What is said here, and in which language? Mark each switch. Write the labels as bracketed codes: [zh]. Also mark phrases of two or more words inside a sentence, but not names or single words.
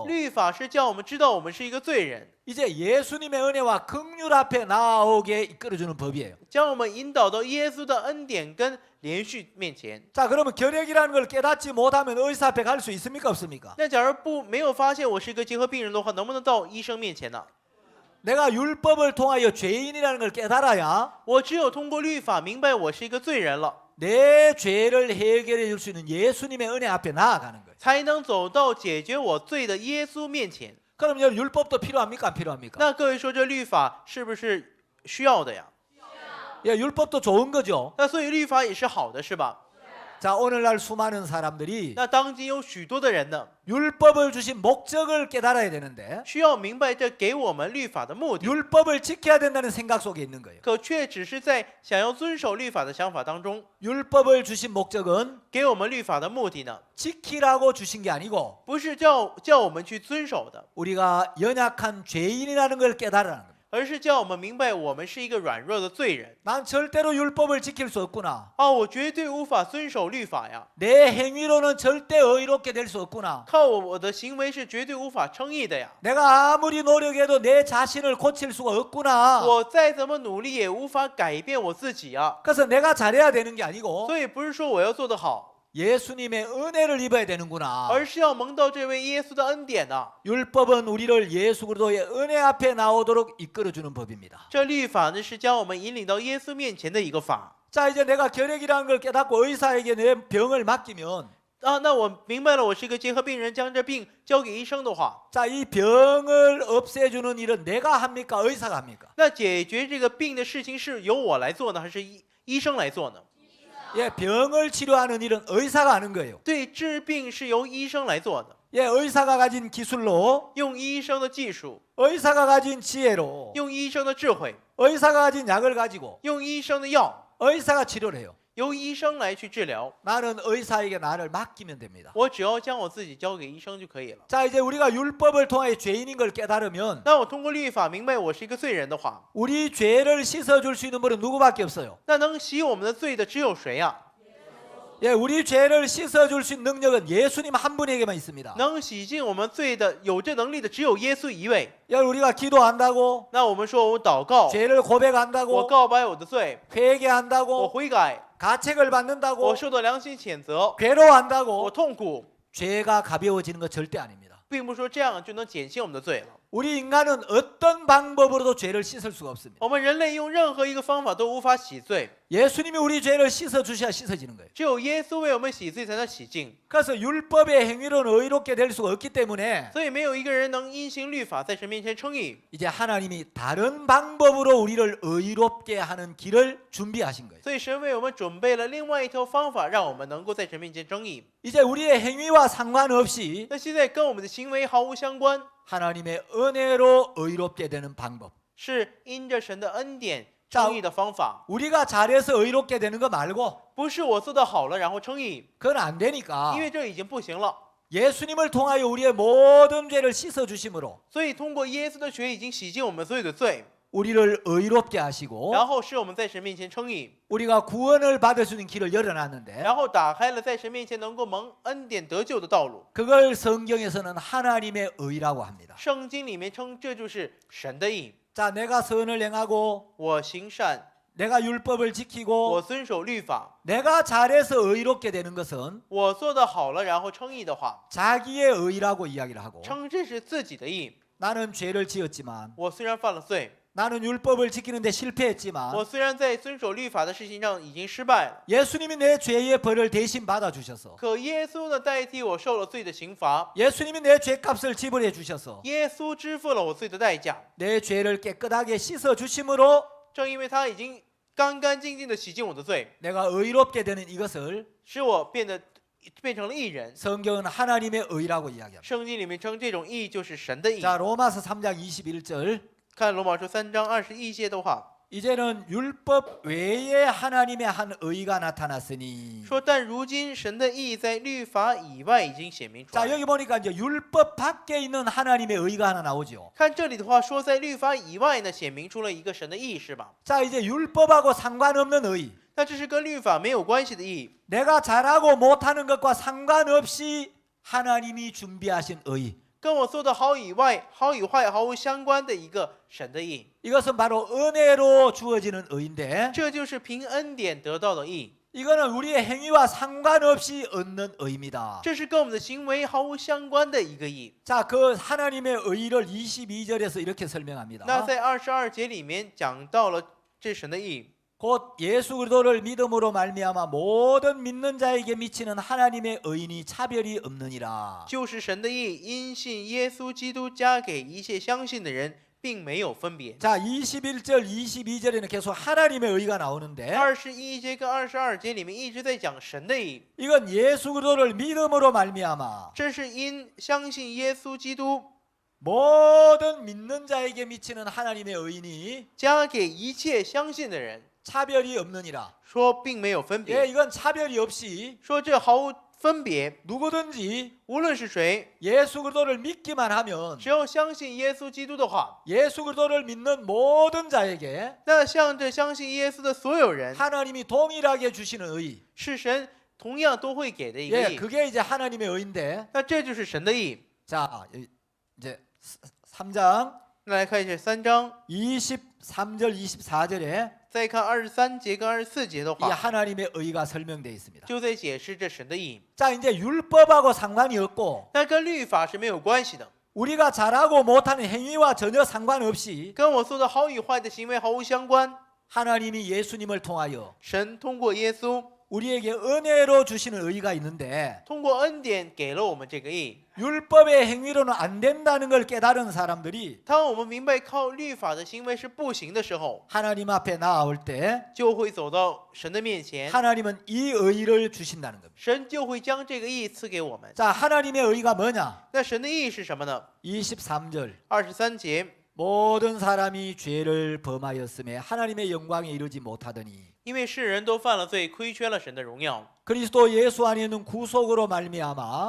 [zh] 律法是叫我们知道我们是一个罪人， [ko] 이제 예수님의 은혜와 긍휼 앞에 나오게 이끌어 주는 법이에요. [zh] 将我们引导到耶稣的恩典跟连续面前。 [ko] 자, 그러면 결핵이라는 걸 깨닫지 못하면 의사 앞에 갈 수 있습니까, 없습니까? [zh] 那假如没有发现我是一个结核病人的话，能不能到医生面前呢？ [ko] 내가 율법을 통하여 죄인이라는 걸 깨달아야 [zh] 我只有通过律法明白我是一个罪人了， [ko] 내 죄를 해결해 줄 수 있는 예수님의 은혜 앞에 나아가는 거예요. [zh] 才能走到解决我罪的耶稣面前。 [ko] 그럼 여러분 율법도 필요합니까? 안 필요합니까? [zh] 那各位说，这律法是不是需要的呀？ [ko] 예, 율법도 좋은 거죠. [zh] 那所以律法也是好的，是吧？ [ko] 자, 오늘날 수많은 사람들이 [zh] 那当今有许多的人呢， [ko] 율법을 주신 목적을 깨달아야 되는데 [zh] 需要明白这给我们律法的目的， [ko] 율법을 지켜야 된다는 생각 속에 있는 거예요. [zh] 可却只是在想要遵守律法的想法当中， [ko] 율법을 주신 목적은 [zh] 给我们律法的目的呢， [ko] 지키라고 주신 게 아니고 [zh] 不是叫我们去遵守的， [ko] 우리가 연약한 죄인이라는 걸 깨달으라는 겁니다. [zh] 而是叫我们明白我们是一个软弱的罪人。 [ko] 난 절대로 율법을 지킬 수 없구나. [zh] 啊，我绝对无法遵守律法呀， [ko] 내 행위로는 절대 의롭게 될 수 없구나. [zh] 靠我的行为是绝对无法称义的呀。 [ko] 내가 아무리 노력해도 내 자신을 고칠 수가 없구나. [zh] 我再怎么努力也无法改变我自己呀。 [ko] 그래서 내가 잘해야 되는 게 아니고 [zh] 所以不是说我要做得好， [ko] 예수님의 은혜를 입어야 되는구나. [zh] 而是要蒙到这位耶稣的恩典呐。 [ko] 율법은 우리를 예수 그리스도의 은혜 앞에 나오도록 이끌어주는 법입니다. [zh] 这律法呢，是将我们引领到耶稣面前的一个法。 [ko] 자, 이제 내가 결핵이라는 걸 깨닫고 의사에게 내 병을 맡기면 [zh] 啊，那我明白了，我是一个结核病人，将这病交给医生的话， [ko] 자, 이 병을 없애주는 일은 내가 합니까? 의사가 합니까? [zh] 那解决这个病的事情是由我来做呢，还是医生来做呢？ [ko] 예, 병을 치료하는 일은 의사가 하는 거예요. [zh] 对，治病是由医生来做的， [ko] 예, 의사가 가진 기술로 [zh] 用医生的技术， [ko] 의사가 가진 지혜로 [zh] 用医生的智慧， [ko] 의사가 가진 약을 가지고 [zh] 用医生的药， [ko] 의사가 치료를 해요. [zh] 由医生来去治疗。 [ko] 나는 의사에게 나를 맡기면 됩니다. [zh] 我只要将我自己交给医生就可以了。 [ko] 자, 이제 우리가 율법을 통해 죄인인 걸 깨달으면 [zh] 那我通过律法明白我是一个罪人的话， [ko] 우리 죄를 씻어줄 수 있는 분은 누구밖에 없어요. [zh] 那能洗我们的罪的只有谁呀？ [ko] 예, 우리 죄를 씻어줄 수 있는 능력은 예수님 한 분에게만 있습니다. [zh] 能洗净我们罪的有这能力的只有耶稣一位。 [ko] 야, 우리가 기도한다고 [zh] 那我们说我祷告， [ko] 죄를 [zh] 我 [ko] 고백한다고 [zh] 告白我的罪，我 [ko] 회개한다고 [zh] 悔改， [ko] 가책을 받는다고 [zh] 我受到良心谴责，我 [ko] 괴로워한다고 [zh] 痛苦， [ko] 죄가 가벼워지는 것 절대 아닙니다. [zh] 并不是说这样就能减轻我们的罪了。 [ko] 우리 인간은 어떤 방법으로도 죄를 씻을 수가 없습니다. [zh] 我们人类用任何一个方法都无法洗罪， [ko] 예수님이 우리 죄를 씻어주셔야 씻어지는 거예요. [zh] 只有耶稣为我们洗罪才能洗净。 [ko] 그래서 율법의 행위로는 의롭게 될 수가 없기 때문에 [zh] 所以没有一个人能因行律法在神面前称义。 [ko] 이제 하나님이 다른 방법으로 우리를 의롭게 하는 길을 준비하신 거예요. [zh] 所以神为我们准备了另外一条方法，让我们能够在神面前称义。 [ko] 이제 우리의 행위와 상관없이 [zh] 那现在跟我们的行为毫无相关， [ko] 하나님의 은혜로 의롭게 되는 방법. [zh] 是因着神的恩典称义的方法， [ko] 우리가 잘해서 의롭게 되는 거 말고 [zh] 不是我做的好了然后称义， [ko] 그건 안 되니까 [zh] 因为这已经不行了。 [ko] 예수님을 통하여 우리의 모든 죄를 씻어 주심으로 [zh] 所以通过耶稣的血已经洗净我们所有的罪， [ko] 우리를 의롭게 하시고 [zh] 然后使我们在神面前称义， [ko] 우리가 구원을 받을 수 있는 길을 열어놨는데 [zh] 然后打开了在神面前能够蒙恩典得救的道路。 [ko] 그걸 성경에서는 하나님의 의라고 합니다. [zh] 圣经里面称这就是神的义。 [ko] 자, 내가 선을 행하고 [zh] 我行善， [ko] 내가 율법을 [zh] 我 [ko] 지키고 [zh] 遵守律法， [ko] 내가 잘해서 의롭게 되는 것은 [zh] 我做的好了然后称义的话， [ko] 자기의 의라고 이야기를 하고 [zh] 称这是自己的义。 [ko] 나는 죄를 지었지만 [zh] 我虽然犯了罪， [ko] 나는 율법을 지키는데 실패했지만 [zh] 我虽然在遵守律法的事情上已经失败了， [ko] 예수님이 내 죄의 벌을 대신 받아주셔서 [zh] 可耶稣呢代替我受了罪的刑罚， [ko] 예수님이 내 죄값을 지불해 주셔서 [zh] 耶稣支付了我罪的代价。 [ko] 내 죄를 깨끗하게 씻어 주심으로 [zh] 正因为他已经干干净净的洗净我的罪， [ko] 내가 의롭게 되는 이것을 [zh] 使我变成了义人。 [ko] 성경은 하나님의 의라고 이야기합니다. [zh] 圣经里面称这种义就是神的义。 [ko] 자, 로마서 3장 21절 [zh] 看罗马书3章21节的话 [ko] 이제는 율법 외에 하나님의 한 의가 나타났으니 [zh] 说，但如今神的义在律法以外已经显明出 [ko] 자, [zh] 来。 [ko] 여기 보니까 이제 율법 밖에 있는 하나님의 의가 하나 나오죠. [zh] 看这里的话说，在律法以外呢，显明出了一个神的义，是吧？ [ko] 자, 이제 율법하고 상관없는 의. [zh] 那这是跟律法没有关系的义， [ko] 내가 잘하고 못하는 것과 상관없이 하나님이 준비하신 의. [zh] 跟我做的好以外，好与坏毫无相关的一个神的义。 [ko] 이것은 바로 은혜로 주어지는 의인데 [zh] 这就是凭恩典得到的义， [ko] 이거는 우리의 행위와 상관없이 얻는 의입니다. [zh] 这是跟我们的行为毫无相关的一个义。 [ko] 자, 그 하나님의 의를 22절에서 이렇게 [zh] 那 [ko] 설명합니다. [zh] 在22节里面讲到了这神的义， [ko] 곧 예수 그리스도를 믿음으로 말미암아 모든 믿는 자에게 미치는 하나님의 의인이 차별이 없느니라. [zh] 就是神的义，因信耶稣基督加给一切相信的人，并没有分别。 [ko] 자, 21절, 22절에는 계속 하나님의 의가 나오는데 [zh] 21 节跟22节里面一直在讲神的义， [ko] 이건 예수 그리스도를 믿음으로 말미암아 [zh] 这是因相信耶稣基督 [ko] 모든 믿는 자에게 미치는 하나님의 의인이 [zh] 加给一切相信的人， [ko] 차별이 없느니라. [zh] 说并没有分 [ko] 예, [zh] 别， [ko] 이건 차별이 없이 [zh] 说这毫无分别， [ko] 누구든지 [zh] 无论是谁， [ko] 예수 그리스도를 믿기만 하면 [zh] 只要相信耶稣基督的话， [ko] 예수 그리스도를 믿는 모든 자에게 [zh] 那向着相信耶稣的所有人， [ko] 하나님이 동일하게 주시는 의. [zh] 是神同样都会给的一个 [ko] 예, [zh] 义。 [ko] 그게 이제 하나님의 의인데. [zh] 那这就是神的义。 [ko] 자, 이제 3장 [zh] 那来看一下3章， [ko] 23절 24절에 [zh] 再看23节跟24节的 [ko] 이 [zh] 话， [ko] 하나님의 의가 설명되어 있습니다. [zh] 就在解释这神的义。 [ko] 자, 이제 율법하고 상관이 없고 [zh] 但跟律法是没有关系的， [ko] 우리가 잘하고 못하는 행위와 전혀 상관없이 [zh] 跟我做的好与坏的行为毫无相关。 [ko] 하나님이 예수님을 통하여 [zh] 神通过耶稣， [ko] 우리에게 은혜로 주시는 의가 있는데 [zh] 通过恩典给了我们这个义。 [ko] 율법의 행위로는 안 된다는 걸 깨달은 사람들이 [zh] 当我们明白靠律法的行为是不行的时候， [ko] 하나님 앞에 나아올 때 [zh] 就会走到神的面前， [ko] 하나님은 이 의를 주신다는 겁니다. [zh] 神就会将这个义赐给我们。 [ko] 자, 하나님의 의가 뭐냐? [zh] 那神的义是什么呢？ [ko] 23절 [zh] 23节， [ko] 모든 사람이 죄를 범하였음에 하나님의 영광에 이르지 못하더니 [zh] 因为世人都犯了罪，亏缺了神的荣耀， [ko] 그리스도 예수 안에 있는 구속으로 말미암아